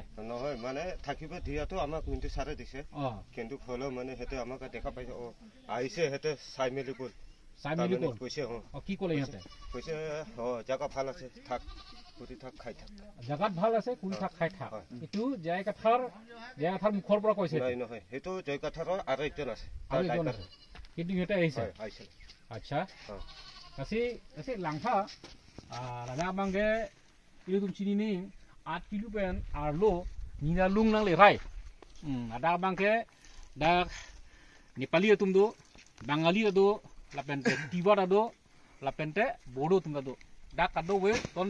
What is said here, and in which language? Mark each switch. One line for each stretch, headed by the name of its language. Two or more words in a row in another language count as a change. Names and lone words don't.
Assamese: নহয় মানে থাকিব দিয়াটো আমাক মিণ্টু ছাৰে দিছে কিন্তু হ'লেও মানে সিহঁতে আমাক দেখা পাইছে আহিছে সিহঁতে চাই মেলি গ'ল কৈছে কি ক'লে সিহঁতে কৈছে জেগা ভাল আছে থাক কৰি থাক খাই থাক জেগাত ভাল আছে কৰি থাক খাই থাক এইটো জয় কাঠাৰ মুখৰ পৰা কৈছে নহয় সেইটো জয় কাঠাৰৰ আৰু একজন আছে কিন্তু সিহঁতে আহিছে আচ্ছা
Karbi: kasi langka rada bangge itu tum sini ni 8 kilo pen arlo nina lung nang le rai ada bangke da Nepali tum do Bangali do lapente Tiwa do lapente Bodo tum do da kado we ton